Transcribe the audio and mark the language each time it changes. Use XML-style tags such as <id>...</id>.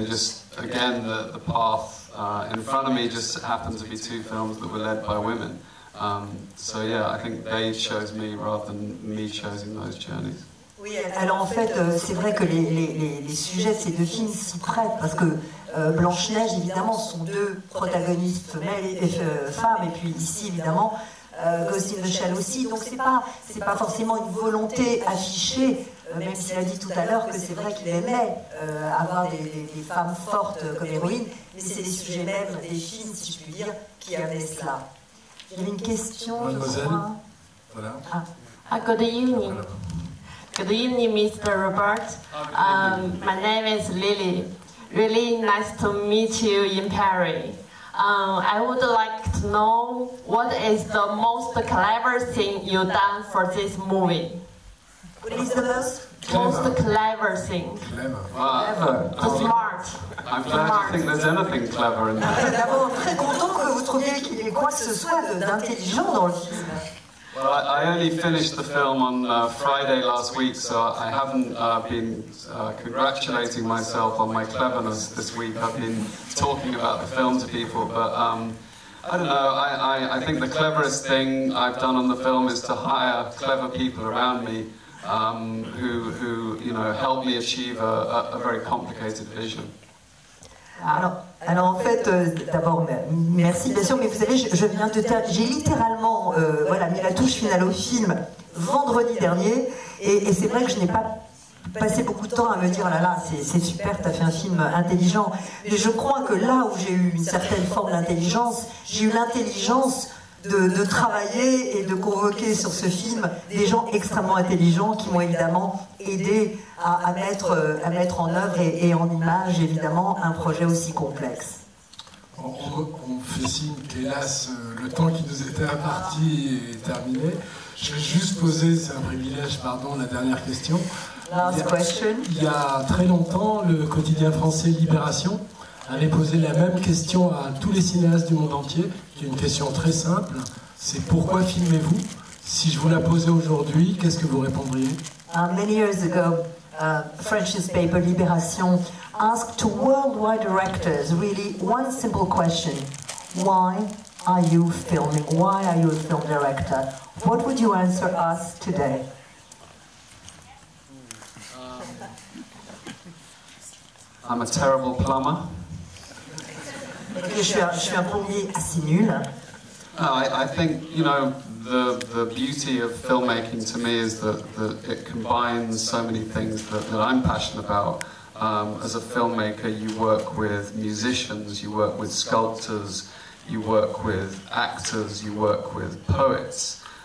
<en>They just, again, the path in front of me just happened to be two films that were led by women. So yeah, I think they chose me rather than me choosing those journeys.</en> <fr>Oui, alors en fait, c'est vrai que les sujets de ces deux films s'y prêtent, parce que Blanche-Neige, évidemment, sont deux protagonistes femmes, et puis ici, évidemment, Ghost in the Shell aussi. Donc c'est pas forcément une volonté affichée, même s'il a dit tout à l'heure que c'est vrai qu'il aimait avoir des femmes fortes comme héroïnes, mais c'est les sujets même des films, si je puis dire, qui amenaient cela. Il y avait une question, Mademoiselle. je crois. Voilà.</fr> <en>Good evening. Good evening, Mr. Robert. My name is Lily. Really nice to meet you in Paris. I would like to know what is the most clever thing you've done for this movie. What is the most? Most clever thing. Clever. The smart. I'm glad you think there's anything clever in that.</en> <fr>D'abord, très content que vous trouviez qu'il y ait quoi que ce soit d'intelligent dans le film.</fr> <en>Well, I only finished the film on Friday last week, so I haven't been congratulating myself on my cleverness this week. I've been talking about the film to people, but I don't know, I think the cleverest thing I've done on the film is to hire clever people around me who you know, help me achieve a very complicated vision.</en> <fr>Alors en fait, d'abord, merci bien sûr, mais vous savez, j'ai littéralement voilà, mis la touche finale au film vendredi dernier, et c'est vrai que je n'ai pas passé beaucoup de temps à me dire, là là, c'est super, t'as fait un film intelligent, mais je crois que là où j'ai eu une certaine forme d'intelligence, j'ai eu l'intelligence de travailler et de convoquer sur ce film des gens extrêmement intelligents qui m'ont évidemment aidé à mettre en œuvre et en image, évidemment, un projet aussi complexe. On fait signe qu'hélas, le temps qui nous était imparti est terminé. Je vais juste poser, c'est un privilège, pardon, la dernière question.</fr> <en>Last question.</en> <fr>Il y a très longtemps, le quotidien français Libération avait posé la même question à tous les cinéastes du monde entier, qui est une question très simple, c'est pourquoi filmez-vous? Si je vous la posais aujourd'hui, qu'est-ce que vous répondriez?</fr> <en>Many years ago, French newspaper Libération asked to worldwide directors really one simple question: why are you filming? Why are you a film director? What would you answer us today? I'm a terrible plumber.</en> <fr>Je suis un plombier assez nul.</fr> <en>I think, you know, the beauty of filmmaking to me is that it combines so many things that I'm passionate about. As a filmmaker, you work with musicians, you work with sculptors, you work with actors, you work with poets.</en>